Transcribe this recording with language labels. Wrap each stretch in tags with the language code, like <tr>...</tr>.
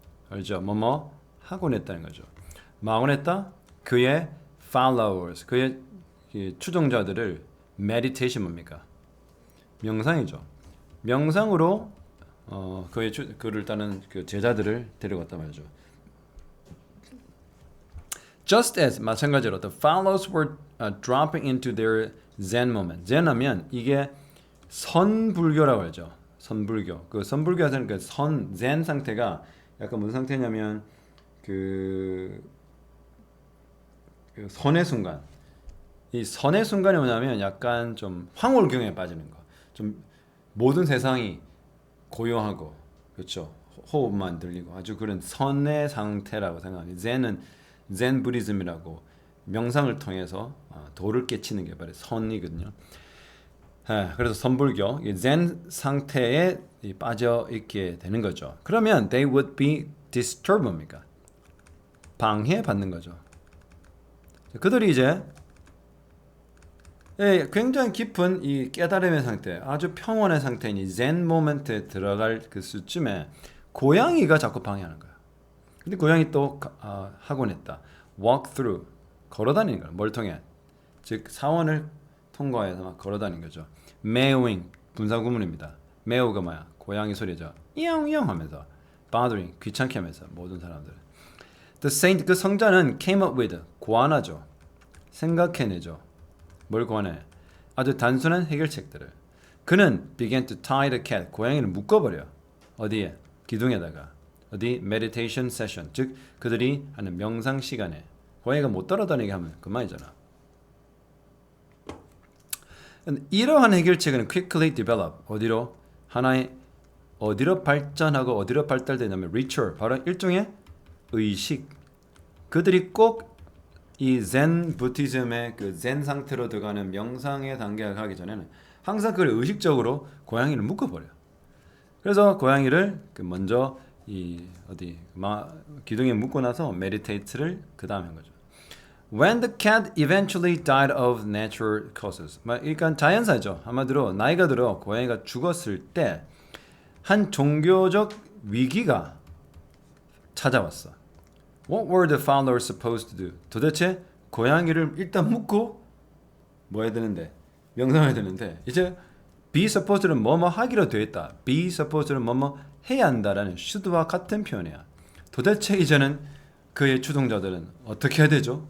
<ko>알죠? 뭐뭐 하곤 했다는 거죠. 뭐하곤 했다? 그의 followers, 그의 추종자들을 meditation 뭡니까? 명상이죠. 명상으로 그를 따르는 그 제자들을 데려갔단 말이죠.</ko> <en>Just as</en> <ko>마찬가지로</ko> <en>the followers were dropping into their Zen moment.</en> <ko>Zen하면 이게 선불교라고 하죠. 선불교. 그 선불교에서는 그 Zen 상태가 약간 무슨 상태냐면 그 선의 순간. 이 선의 순간이 뭐냐면 약간 좀 황홀경에 빠지는 거. 좀 모든 세상이 고요하고 그렇죠. 호흡만 들리고 아주 그런 선의 상태라고 생각합니다. 젠 부디즘이라고 명상을 통해서 도를 깨치는 게 바로 선이거든요. 그래서 선불교 젠 상태에 빠져 있게 되는 거죠. 그러면</ko> <en>they would be disturbed입니까?</en> <ko>방해받는 거죠. 그들이 이제 굉장히 깊은 이 깨달음의 상태, 아주 평온의 상태인 이 젠 모멘트에 들어갈 그 수쯤에 고양이가 자꾸 방해하는 거야. 근데 고양이 또 하곤 했다.</ko> <en>walk through,</en> <ko>걸어다니는 거야. 뭘 통해? 즉 사원을 통과해서 막 걸어다니는 거죠. meowing, 분사구문입니다. 매우가 뭐야? 고양이 소리죠. 이영이영 하면서 bothering 귀찮게 하면서 모든 사람들.</ko> <en>The saint</en> <ko>그 성자는</ko> <en>came up with</en> <ko>고안하죠. 생각해내죠. 뭘 고안해? 아주 단순한 해결책들을. 그는</ko> <en>began to tie the cat</en> <ko>고양이를 묶어버려. 어디에? 기둥에다가. 어디? meditation session 즉 그들이 하는 명상 시간에 고양이가 못 따라다니게 하면 그만이잖아. 이러한 해결책은</ko> <en>quickly develop</en> <ko>어디로? 하나의 어디로 발전하고 어디로 발달되냐면 ritual 바로 일종의 의식. 그들이 꼭 이 젠 부티즘의 그 젠 상태로 들어가는 명상의 단계가 가기 전에는 항상 그걸 의식적으로 고양이를 묶어버려. 그래서 고양이를 먼저 이 어디 기둥에 묶고 나서 메디테이트를 그 다음에 한 거죠.</ko> <en>When the cat eventually died of natural causes.</en> <ko>그러니까 자연사죠. 한마디로 나이가 들어 고양이가 죽었을 때 한 종교적 위기가 찾아왔어.</ko> <en>What were the founders supposed to do?</en> <ko>도대체 고양이를 일단 묶고 뭐 해야 되는데? 명상해야 되는데 이제</ko> <en>be supposed</en> <ko>는 뭐뭐 하기로 되어 있다. be supposed는 뭐뭐 해야 한다라는 should와 같은 표현이야. 도대체 이제는 그의 추종자들은 어떻게 해야 되죠?</ko>